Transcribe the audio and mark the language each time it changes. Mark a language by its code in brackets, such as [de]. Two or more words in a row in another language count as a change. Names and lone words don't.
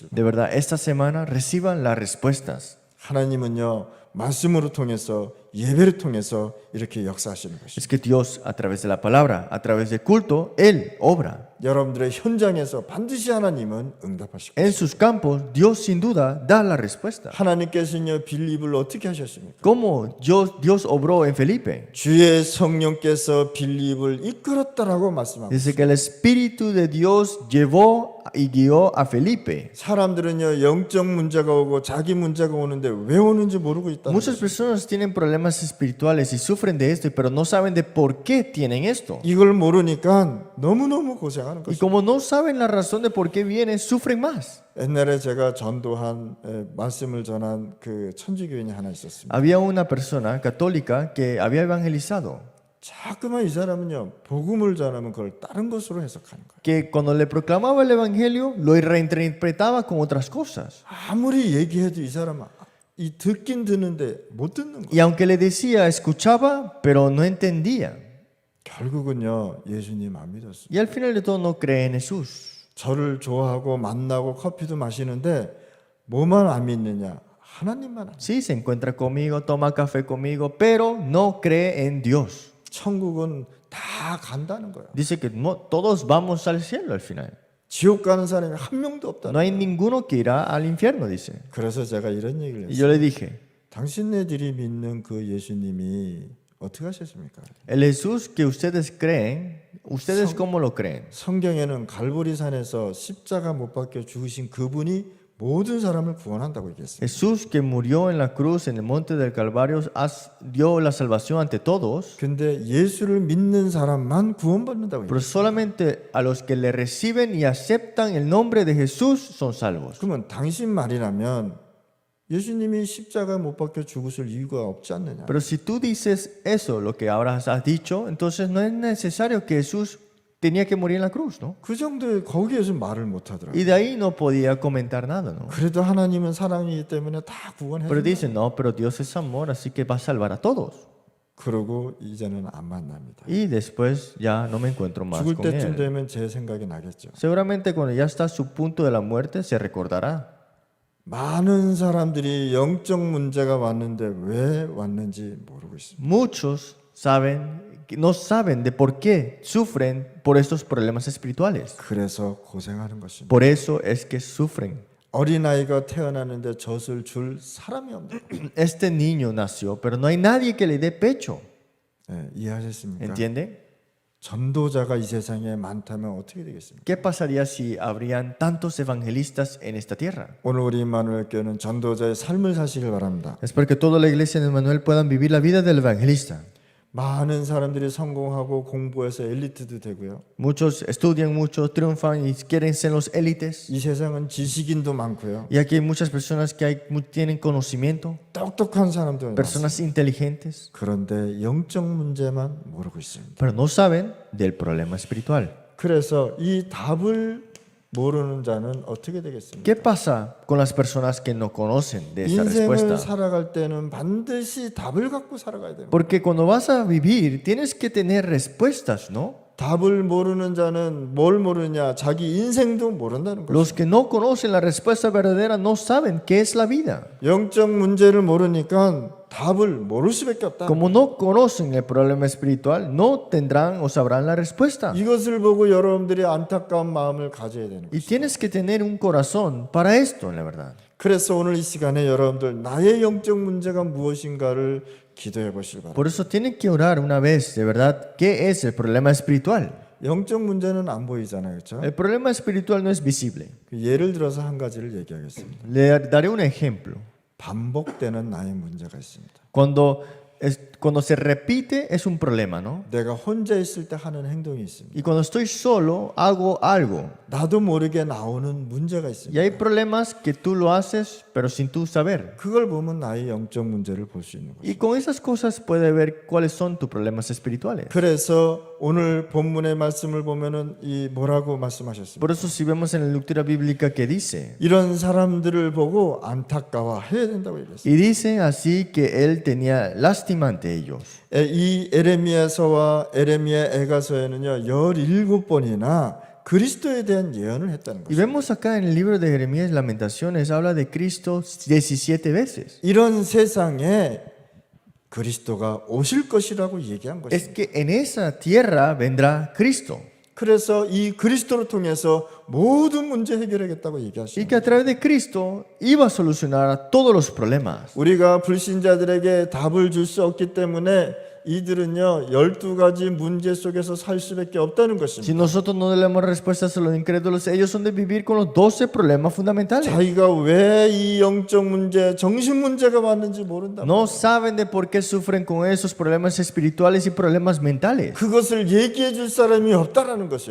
[es] De verdad, esta semana reciban las respuestas. [ko] 하나님은요 말씀으로 통해서 예배를 통해서 이렇게 역사하시는 것입니다. [es] Es que Dios, a través de la palabra, a través del culto, Él obra. [ko] 여러분들의 현장에서 반드시 하나님은 응답하실 [es] En [ko] 것입니다. [es] sus campos, Dios sin duda da la respuesta. [ko] 하나님께서는요 빌립을 어떻게 하셨습니까? [es] ¿Cómo Dios obró en Felipe? [ko] 주의 성령께서 빌립을 이끌었다라고 말씀합니다. [es] Dice que el Espíritu de Dios llevó y guió a Felipe. [ko] 사람들은요 영적 문제가 오고 자기 문제가 오는데 왜 오는지 모르고 있다. [es] Muchas personas tienen problemas espirituales y sufren de esto, pero no saben de por qué tienen esto. [ko] 이걸 모르니까 너무너무 고생하는 [es] Y [ko] 것입니다. [es] como no saben la razón de por qué vienen, sufren más. [ko] 옛날에 제가 전도한 말씀을 전한 그 천주교인이 하나 있었습니다. [es] Había una persona católica que había evangelizado, [ko] 자꾸만 이 사람은요 복음을 전하면 그걸 다른 것으로 해석하는 거예요. [es] que cuando le proclamaba el evangelio lo reinterpretaba con otras cosas. [ko] 아무리 얘기해도 이 사람은 이 듣긴 듣는데 못 듣는 거예요. [es] Y aunque le decía, escuchaba, pero no entendía. [ko] 결국은요 예수님 안 믿었어요. [es] Y al final de todo no cree en Jesús. [ko] 저를 좋아하고 만나고 커피도 마시는데 뭐만 안 믿느냐? 하나님만 안. [es] Sí, se encuentra conmigo, toma café conmigo, pero no cree en Dios. [ko] 천국은 다 간다는 거야. [es] Dice que no, todos vamos al cielo al final. [ko] 지옥 가는 사람이 한 명도 없다. [es] No hay ninguno que irá al infierno, dice. [ko] 그래서 제가 이런 얘기를 [es] Y [ko] 했어요. [es] yo le dije, [ko] 당신네들이 믿는 그 예수님이 어떻게 하셨습니까? [es] el Jesús que ustedes creen, ¿ustedes cómo lo creen? [ko] 성경에는 갈보리산에서 십자가 못 박혀 죽으신 그분이 모든 사람을 구원한다고 얘기했어요. [es] Jesús que murió en la cruz en el monte del Calvario dio la salvación ante todos, [ko] 근데 예수를 믿는 사람만 구원받는다고 [es] pero [ko] 얘기했어요. [es] solamente a los que le reciben y aceptan el nombre de Jesús son salvos. [ko] 그러면 당신 말이라면 예수님이 십자가 못 박혀 죽으실 이유가 없지 않느냐? [es] Pero si tú dices eso, lo que ahora has dicho, entonces no es necesario que Jesús tenía que morir en la cruz, ¿no? [ko] 그 정도에 거기에서 말을 못 하더라고요. [es] Y de ahí no podía comentar nada, ¿no? [ko] 그래도 하나님은 사랑이기 때문에 다 구원해 [es] Pero [ko] 준다. [es] dicen, no, pero Dios es amor, así que va a salvar a todos. [ko] 그러고 이제는 안 만납니다. [es] Y después ya no me encuentro más [ko] 죽을 [es] con [ko] 때쯤 [es] él. [ko] 되면 제 생각이 나겠죠. [es] Seguramente cuando ya está a su punto de la muerte se recordará. [ko] 많은 사람들이 영적 문제가 왔는데 왜 왔는지 모르고 있습니다. [es] Muchos no saben de por qué sufren por estos problemas espirituales. [ko] 그래서 고생하는 것입니다. [es] Por eso es que sufren. [ko] 어린아이가 태어나는데 젖을 줄 사람이 없는 거예요. [es] Este niño nació, pero no hay nadie que le dé pecho. [ko] 네, 이해하셨습니까? [es] ¿Entiende? [ko] 전도자가 이 세상에 많다면 어떻게 되겠습니까? [es] ¿Qué pasaría si habrían tantos evangelistas en esta tierra? [ko] 오늘 우리 임마누엘 교회는 전도자의 삶을 사시길 바랍니다. [es] Es porque toda la iglesia de Manuel puedan vivir la vida del evangelista. [ko] 많은 사람들이 성공하고 공부해서 엘리트도 되고요. [es] Muchos estudian mucho, triunfan y quieren ser los élites. [ko] 이 세상은 지식인도 많고요. [es] Y aquí hay muchas personas que tienen conocimiento, [ko] 똑똑한 사람도 많습니다. [es] personas inteligentes, [ko] 그런데 영적 문제만 모르고 있습니다. [es] pero no saben del problema espiritual. [ko] 그래서 이 답을 모르는 자는 어떻게 되겠습니까? [es] ¿Qué pasa con las personas que no conocen de esa [ko] 인생을 [es] respuesta? [ko] 살아갈 때는 반드시 답을 갖고 살아가야 됩니다. [es] Porque cuando vas a vivir tienes que tener respuestas, ¿no? [ko] 답을 모르는 자는 뭘 모르냐? 자기 인생도 모른다는 거죠. [es] Los que no conocen la respuesta verdadera no saben qué es la vida. [ko] 영적 문제를 모르니까 답을 모를 수밖에 없다. [es] Como no conocen el problema espiritual, no tendrán o sabrán la respuesta. [ko] 이것을 보고 여러분들이 안타까운 마음을 가져야 되는 거예요. [es] Y tienes que tener un corazón para esto, la verdad. [ko] 그래서 오늘 이 시간에 여러분들 나의 영적 문제가 무엇인가를 기도해 보시기 바랍니다. [es] Por eso tienen que orar una vez, de verdad, ¿qué es el problema espiritual? [ko] 영적 문제는 안 보이잖아요, 그렇죠? [es] El problema espiritual no es visible. [ko] 예를 들어서 한 가지를 얘기하겠습니다. [es] Le daré un ejemplo. [ko] 반복되는 나의 문제가 있습니다. [es] Cuando se repite es un problema, ¿no? [ko] 내가 혼자 있을 때 하는 행동이 있습니다. [es] Y cuando estoy solo hago algo. [ko] 나도 모르게 나오는 문제가 [es] Y [ko] 있습니다. [es] hay problemas que tú lo haces, pero sin tú saber. [ko] 그걸 보면 나의 영적 문제를 볼 수 있는 거죠. [es] Y con esas cosas puedes ver cuáles son tus problemas espirituales. [ko] 그래서 오늘 본문의 말씀을 보면은 이 뭐라고 말씀하셨습니까? [es] Por eso si vemos en la lectura bíblica que dice, [ko] 이런 사람들을 보고 안타까워해야 된다고 얘기했어요. [es] y dice así que él tenía lástima ante ellos. [ko] 이 에레미야서와 에레미야 애가서에는요 17번이나 그리스도에 대한 예언을 했다는 [es] Y [ko] 거죠. [es] vemos acá en el libro de Jeremías, Lamentaciones, habla de Cristo 17 veces. [ko] 이런 세상에 그리스도가 오실 것이라고 얘기한 [es] Es [ko] 것입니다. [es] que en esa tierra vendrá Cristo. [ko] 그래서 이 그리스도를 통해서 모든 문제 해결하겠다고 [es] Y [ko] 얘기하시는 [es] que a través de Cristo iba a solucionar todos los problemas. [ko] 우리가 불신자들에게 답을 줄 수 없기 때문에 이들은요 12가지 문제 속에서 살 수밖에 없다는 [es] Si [ko] 것입니다. [es] nosotros no le damos respuestas a los incrédulos, ellos son de vivir con los 12 problemas fundamentales. [ko] 자기가 왜 이 영적 문제, 정신 문제가 왔는지 모른다. [es] No saben de por qué sufren con esos problemas espirituales y problemas mentales. [ko] 그것을 얘기해 줄 사람이 없다라는 [es] Y [ko] 것이요.